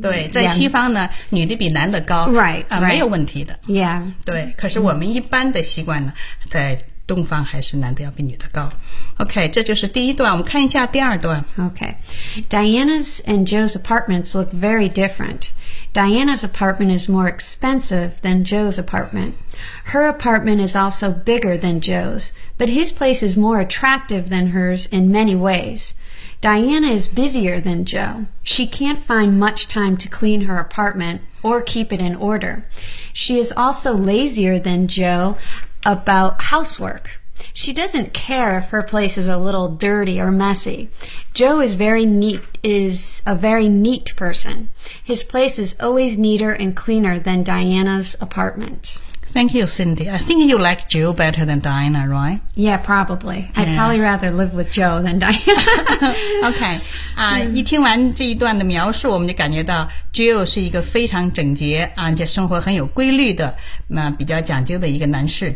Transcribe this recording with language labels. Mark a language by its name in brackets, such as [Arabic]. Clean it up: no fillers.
[Chinese] 对，在西方呢，女的比男的高 [English] ，right [Chinese] 啊，没有问题的。 [English] Yeah. [Chinese] 对，可是我们一般的习惯呢，在东方还是男的要比女的高。 OK, 这就是第一段。我们看一下第二段。 [English] OK. Diana's and Joe's apartments look very different. Diana's apartment is more expensive than Joe's apartment. Her apartment is also bigger than Joe's, but his place is more attractive than hers in many ways. Diana is busier than Joe. She can't find much time to clean her apartment or keep it in order. She is also lazier than Joe about housework. She doesn't care if her place is a little dirty or messy. Joe is a very neat person. His place is always neater and cleaner than Diana's apartment. Thank you, Cindy. I think you like Joe better than Diana, right? Yeah, probably. Yeah. I'd probably rather live with Joe than Diana. okay. [Chinese] 一听完这一段的描述，我们就感觉到 Joe 是一个非常整洁，而且生活很有规律的，那比较讲究的一个男士。